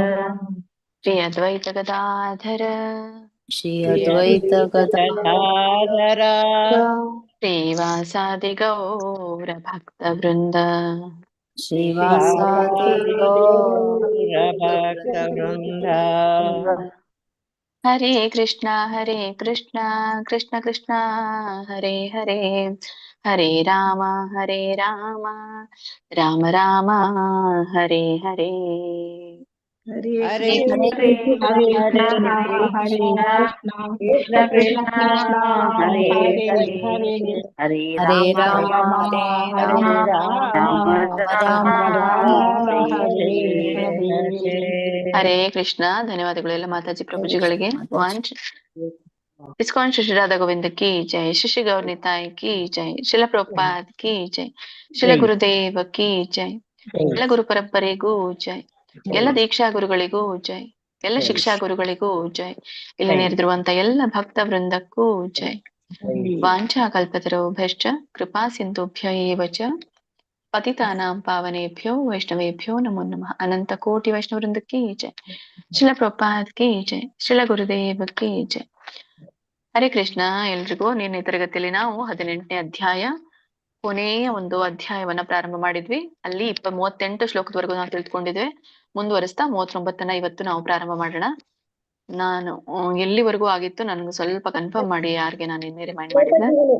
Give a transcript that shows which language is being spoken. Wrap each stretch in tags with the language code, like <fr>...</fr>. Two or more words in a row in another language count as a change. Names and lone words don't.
<sa>श्री अद्वैत गदाधर श्री अद्वैत गदाधर श्रीवासादि गौर भक्त वृंद श्रीवासादि गौर भक्त वृंद। हरे कृष्णा कृष्ण कृष्णा हरे हरे, हरे राम राम राम हरे हरे। हरे हरे कृष्ण कृष्ण कृष्ण कृष्ण हरे हरे, हरे हरे राम राम राम राम हरे हरे।</sa> <kn>ಹರೇ ಕೃಷ್ಣ. ಧನ್ಯವಾದಗಳು ಎಲ್ಲ ಮಾತಾಜಿ ಪ್ರಭುಜಿಗಳಿಗೆ. ಇಸ್ಕಾನ್ ಶ್ರೀ ರಾಧಾ ಗೋವಿಂದ</kn> <hi>की जय,</hi> <kn>ಶ್ರೀ ಗೌರ್ ನಿತಾಯ್</kn> <hi>की जय,</hi> <kn>ಶಿಲ ಪ್ರಭುಪಾದ್</kn> <hi>की जय,</hi> <kn>ಶಿಲ ಗುರುದೇವ</kn> <hi>की जय,</hi> <kn>ಎಲ್ಲ ಗುರು ಪರಂಪರೆಗೂ ಜೈ, ಎಲ್ಲ ದೀಕ್ಷಾ ಗುರುಗಳಿಗೂ ಜೈ, ಎಲ್ಲ ಶಿಕ್ಷಾ ಗುರುಗಳಿಗೂ ಜೈ, ಇಲ್ಲಿ ನೆರೆದಿರುವಂತ ಎಲ್ಲ ಭಕ್ತ ವೃಂದಕ್ಕೂ ಜೈ. ವಾಂಛಾ ಕಲ್ಪತರುಭ್ಯಶ್ಚ ಕೃಪಾ ಸಿಂಧುಭ್ಯ ಏವ ಚ ಪತಿತಾನಾಂ ಪಾವನೇಭ್ಯೋ ವೈಷ್ಣವೇಭ್ಯೋ ನಮೋ ನಮಃ.</kn> <hi>अनंत कोटि वैष्णव वृंद की जय, शिल प्रभुपाद की जय, शिल गुरुदेव की जय.</hi> <kn>ಹರೇ ಕೃಷ್ಣ ಎಲ್ರಿಗೂ. ನಿನ್ನೆ ತರಗತಿಯಲ್ಲಿ ನಾವು 18ನೇ ಅಧ್ಯಾಯ ಕೊನೆಯ ಒಂದು ಅಧ್ಯಾಯವನ್ನ ಪ್ರಾರಂಭ ಮಾಡಿದ್ವಿ. ಅಲ್ಲಿ 38 ಶ್ಲೋಕದವರೆಗೂ ನಾವು ತಿಳ್ಕೊಂಡಿದ್ವಿ. ಮುಂದುವರಿಸ್ತಾ 39ನ್ನ ಇವತ್ತು ನಾವು ಪ್ರಾರಂಭ ಮಾಡೋಣ. ನಾನು ಎಲ್ಲಿವರೆಗೂ ಆಗಿತ್ತು ನನ್ಗೆ ಸ್ವಲ್ಪ ಕನ್ಫರ್ಮ್ ಮಾಡಿ, ಯಾರಿಗೆ ನಾನು ನಿನ್ನೆ ರಿಮೈಂಡ್ ಮಾಡಿದ್ದೆ.</kn>